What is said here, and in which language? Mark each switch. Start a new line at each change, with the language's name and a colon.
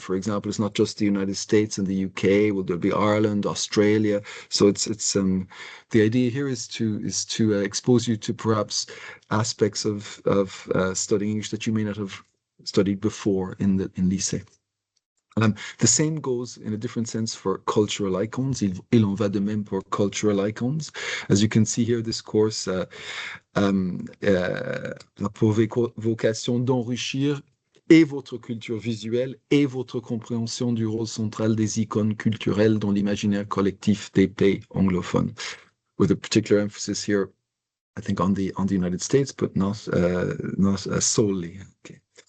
English: For example, it's not just the United States and the UK. Well, there'll be Ireland, Australia. So it's the idea here is to expose you to perhaps aspects of studying English that you may not have studied before in lycée. The same goes in a different sense for cultural icons.
French: Il en va de même pour cultural icons.
English: As you can see here, this course
French: a pour vocation d'enrichir et votre culture visuelle et votre compréhension du rôle central des icônes culturelles dans l'imaginaire collectif des pays anglophones.
English: With a particular emphasis here, I think, on the United States, but not solely. Okay.